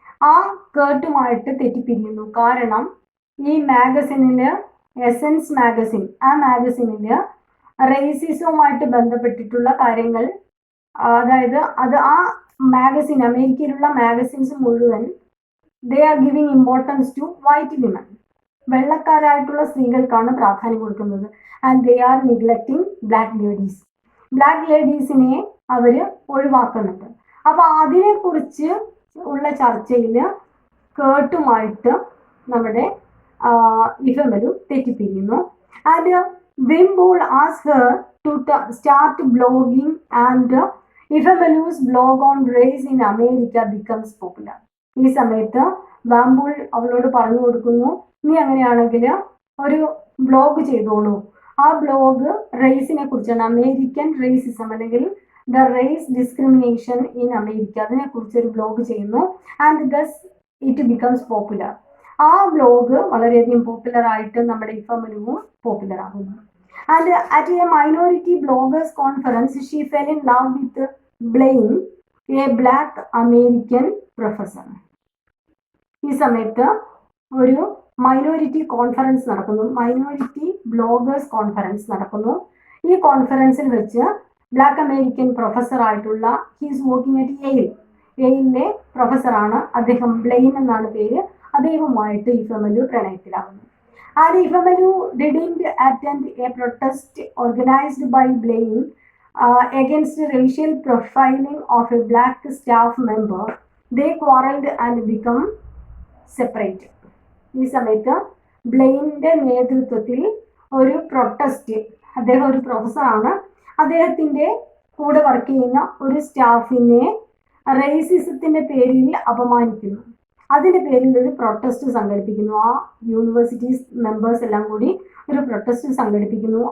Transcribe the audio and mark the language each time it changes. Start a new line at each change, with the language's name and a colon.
Malayalam: ആ കേർട്ടുമായിട്ട് തെറ്റിപ്പിരിയുന്നു. കാരണം ഈ മാഗസിനിൽ, എസൻസ് മാഗസിൻ, ആ മാഗസിനിൽ റേസിസവുമായിട്ട് ബന്ധപ്പെട്ടിട്ടുള്ള കാര്യങ്ങൾ, അതായത് അത് ആ മാഗസിൻ, അമേരിക്കയിലുള്ള മാഗസിൻസ് മുഴുവൻ
English: they are giving importance to white women,
Malayalam: വെള്ളക്കാരായിട്ടുള്ള സ്ത്രീകൾക്കാണ് പ്രാധാന്യം കൊടുക്കുന്നത്.
English: And they are neglecting black ladies.
Malayalam: Black ലേഡീസിനെ അവർ ഒഴിവാക്കുന്നുണ്ട്. അപ്പോൾ അതിനെക്കുറിച്ച് ഉള്ള ചർച്ചയിൽ കേർട്ടുമായിട്ട് നമ്മുടെ ഇഫെമലു തെറ്റിപ്പിരിയുന്നു.
English: And Wimbull asked her to start blogging and Ifemelu's blog on race in America becomes popular.
Malayalam: ഈ സമയത്ത് വാംബുൾ അവളോട് പറഞ്ഞു കൊടുക്കുന്നു, നീ അങ്ങനെയാണെങ്കിൽ ഒരു ബ്ലോഗ് ചെയ്തോളൂ. ആ ബ്ലോഗ് റേസിനെ കുറിച്ചാണ്, അമേരിക്കൻ റേസിസം അല്ലെങ്കിൽ
English: the race discrimination in America,
Malayalam: അതിനെക്കുറിച്ച് ഒരു ബ്ലോഗ് ചെയ്യുന്നു.
English: And does it becomes popular.
Malayalam: ആ ബ്ലോഗ് വളരെയധികം പോപ്പുലർ ആയിട്ട് നമ്മുടെ ഇഫെമലുവും പോപ്പുലർ ആകുന്നു.
English: And at a minority bloggers conference, she fell in love with Blaine, a black American professor.
Malayalam: ഈ സമയത്ത് ഒരു മൈനോറിറ്റി കോൺഫറൻസ് നടക്കുന്നു, മൈനോറിറ്റി ബ്ലോഗേഴ്സ് കോൺഫറൻസ് നടക്കുന്നു. ഈ കോൺഫറൻസിൽ വെച്ച് ബ്ലാക്ക് അമേരിക്കൻ പ്രൊഫസർ ആയിട്ടുള്ള
English: he's working at
Malayalam: എയിലിലെ പ്രൊഫസറാണ് അദ്ദേഹം, ബ്ലെയിൻ എന്നാണ് പേര്. അദ്ദേഹവുമായിട്ട് ഇഫെമലു പ്രണയത്തിലാകുന്നു.
English: And Ifemelu didn't attend a protest organized by Blaine against racial profiling of a black staff member. They quarreled and become separated.
Malayalam: ഈ സമയത്ത് ബ്ലെയിനിന്റെ നേതൃത്വത്തിൽ ഒരു പ്രൊട്ടസ്റ്റ്, അദ്ദേഹം ഒരു പ്രൊഫസറാണ്, അദ്ദേഹത്തിന്റെ കൂടെ വർക്ക് ചെയ്യുന്ന ഒരു സ്റ്റാഫിനെ റേസിസത്തിന്റെ പേരിൽ അപമാനിക്കുന്നു. അതിന്റെ പേരിൽ ഒരു പ്രൊട്ടസ്റ്റ് സംഘടിപ്പിക്കുന്നു. ആ യൂണിവേഴ്സിറ്റീസ് മെമ്പേഴ്സ് എല്ലാം കൂടി ഒരു പ്രൊട്ടസ്റ്റ് സംഘടിപ്പിക്കുന്നു.